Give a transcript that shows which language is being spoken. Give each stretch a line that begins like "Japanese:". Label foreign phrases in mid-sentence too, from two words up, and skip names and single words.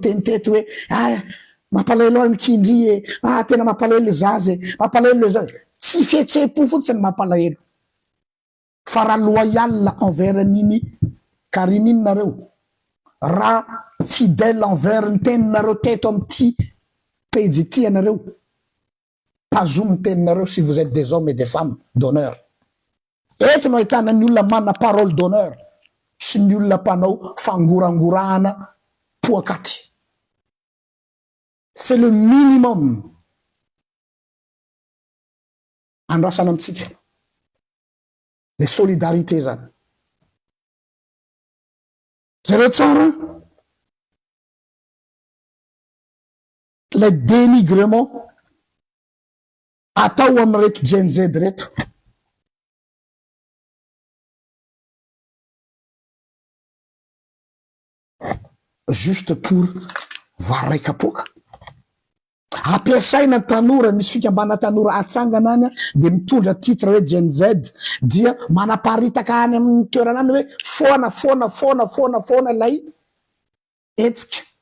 Malagasy: niteniteto hoe mampalahelo ahy mikindry tena mampalahelo le zaza mampalahelo le zaza tsy fihetsepo fotsiny mampalahelo fa raha
French: loyal envers
Malagasy: nini Karine iny nareo raha
French: fidèle envers
Malagasy: ny teninareo teto am'ty pejy ity anareo tazomy ny teninareo
French: si vous êtes des hommes et des femmes d'honneur
Malagasy: eto no ahitana ny olona manana
French: parole d'honneur
Malagasy: sy ny olona mpanao fangorangorahana poakaty
French: c'est le minimum
Malagasy: andrasana amitsika le solidarité zany zareo tsara le dénigrement atao amy reto Gen Z reto
French: juste pour
Malagasy: varekapoka ampiasaina tanora misy fikambana tanora atsangana any de mitondra titre hoe Gen Z dia manaparitaka any amin'ny toerana any hoe foana lay etsika